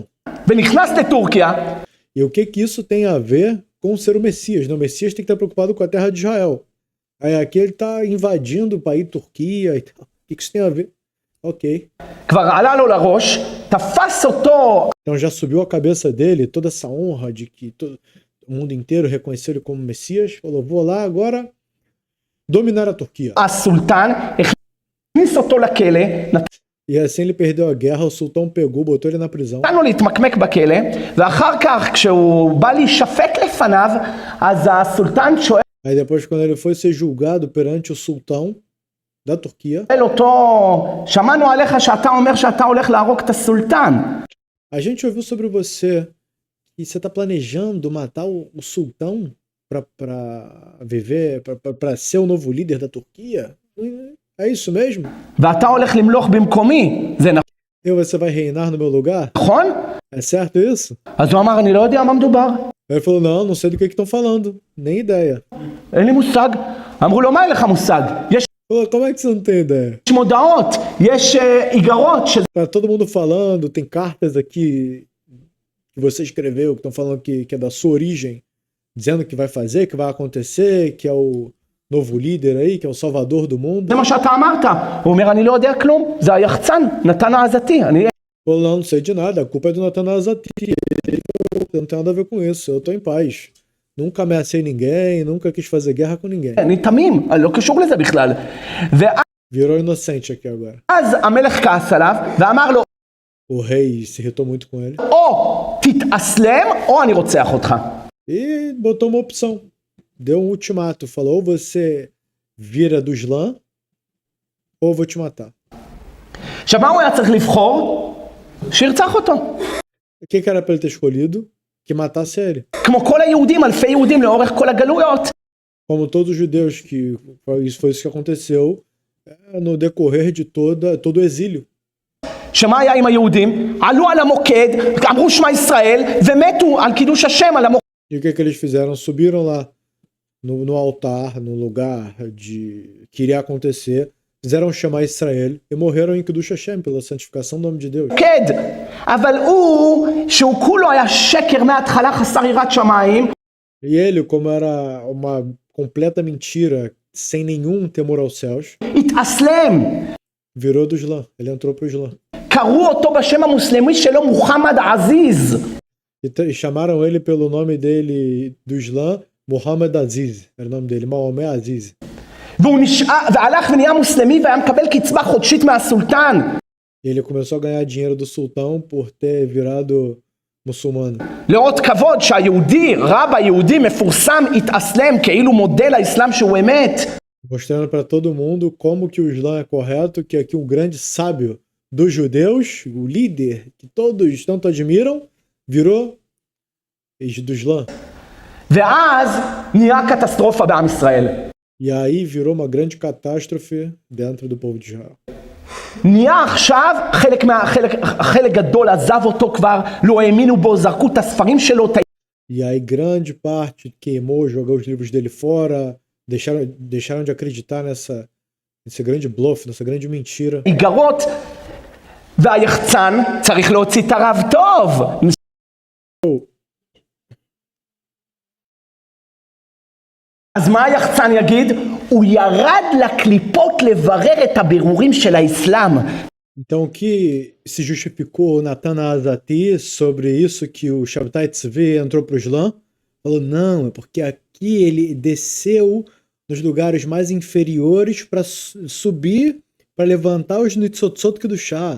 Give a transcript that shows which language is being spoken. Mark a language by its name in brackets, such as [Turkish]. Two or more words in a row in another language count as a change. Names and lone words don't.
[Hebrew] ונכנס לטורקיה, [Portuguese] E o que isso tem a ver com ser o Messias? Não, o Messias tem que estar preocupado com a terra de Israel. Aí aqui ele está invadindo o país Turquia e tal. O que isso tem a ver? Ok. [Hebrew] כבר עלה לו לראש, תפס אותו [Portuguese] Então já subiu a cabeça dele toda essa honra de que todo o mundo inteiro reconheceu ele como Messias. Falou, vou lá agora dominar a Turquia. [Hebrew] הסולטן, הכניס אותו לכלא, [Portuguese] E assim ele perdeu a guerra, o sultão pegou, botou ele na prisão. [Hebrew] נתן לו להתמקמק בכלא, ואחר כך כשהוא בא להישפט לפניו, אז הסולטן שואל [Portuguese] Aí depois, quando ele foi ser julgado perante o sultão da Turquia, [Hebrew] אותו, שמענו עליך שאתה אומר שאתה הולך להרוג את הסולטן. [Portuguese] a gente ouviu sobre você que você está planejando matar o sultão para viver, para ser o novo líder da Turquia? É isso mesmo? [Hebrew] ואתה הולך למלוך במקומי, זה [Portuguese] E você vai reinar no meu lugar? [Hebrew] נכון? [Portuguese] É certo isso? [Hebrew] אז הוא אמר, אני לא יודע מה מדובר. [Portuguese] Aí ele falou, não sei do que estão falando, nem ideia. [Hebrew] אין לי מושג. אמרו לו, מה אין לך מושג? יש [Portuguese] Falou, como é que você não tem ideia? [Hebrew] מודעות, יש איגרות, [Portuguese] Tá todo mundo falando, tem cartas aqui que você escreveu, que estão falando que é da sua origem, dizendo que vai fazer, que vai acontecer, que é o novo líder aí, que é o salvador do mundo. [Hebrew] זה מה שאתה אמרת. הוא אומר, אני לא יודע כלום, זה היחצן, נתן העזתי. [Portuguese] Falou, não sei de nada, a culpa é do Natan Azati. Eu não tenho nada a ver com isso, eu tô em paz. Nunca ameacei ninguém, nunca quis fazer guerra com ninguém. [Hebrew] אני תמים, אני לא קשור לזה בכלל. [Portuguese] Virou inocente aqui agora. [Hebrew] ואז המלך כעס עליו, ואמר לו, [Portuguese] O rei se irritou muito com ele [Hebrew] או תתאסלם, או אני רוצח אותך. [Portuguese] e botou uma opção. Deu um ultimato, falou, ou você vira do Islã, ou eu vou te matar. [Hebrew] עכשיו מה הוא היה צריך לבחור? שירצח אותו. [Portuguese] O que era para ele ter escolhido? Que matasse ele. [Hebrew] כמו כל היהודים, אלפי יהודים לאורך כל הגלויות. [Portuguese] Como todos os judeus, que foi isso que aconteceu no decorrer de todo o exílio. [Hebrew] שמה היה עם היהודים? עלו על המוקד, אמרו שמע ישראל, ומתו על קידוש השם על המוקד. [Portuguese] E o que eles fizeram? Subiram lá no altar, no lugar que iria acontecer, fizeram chamar Israel e morreram em [Hebrew] קידוש השם, [Portuguese] pela santificação do nome de Deus. [Hebrew] אבל הוא, שהוא כולו היה שקר מההתחלה חסר יראת שמיים. [Portuguese] E ele, como era uma completa mentira, sem nenhum temor aos céus, [Hebrew] התאסלם. [Portuguese] virou do Islã. Ele entrou pro Islã. [Hebrew] קראו אותו בשם המוסלמי שלו מוחמד עזיז. [Portuguese] E chamaram ele pelo nome dele do Islã, Muhammad Aziz. Era o nome dele, Maomé Aziz. [Hebrew] והוא והלך ונהיה מוסלמי והיה מקבל קצבה חודשית מהסולטן. [Portuguese] E ele começou a ganhar dinheiro do sultão por ter virado muçulmano. [Hebrew] לאות כבוד שהיהודי, רב היהודי מפורסם, התאסלם כאילו מודל האסלאם שהוא אמת. [Portuguese] Mostrando para todo mundo como que o Islã é correto, que aqui um grande sábio dos judeus, o líder que todos tanto admiram, virou do Islã. [Hebrew] ואז נהיה קטסטרופה בעם ישראל. [Portuguese] E aí virou uma grande catástrofe dentro do povo de Israel. [Hebrew] נהיה עכשיו, חלק גדול עזב אותו כבר, לא האמינו בו, זרקו את הספרים שלו, [Portuguese] E aí grande parte queimou, jogou os livros dele fora, deixaram de acreditar nesse grande bluff, nessa grande mentira. [Hebrew] איגרות, והיחצן צריך להוציא את הרב טוב. אז מה היחצן יגיד? הוא ירד לקליפות לברר את הבירורים של האסלאם. [Portuguese] Então o que se justificou Natan Azati sobre isso que o Shabtai Tzvi entrou para o Islã? Falou, não, é porque aqui ele desceu nos lugares mais inferiores para subir, para levantar os Nitzotzot do chá.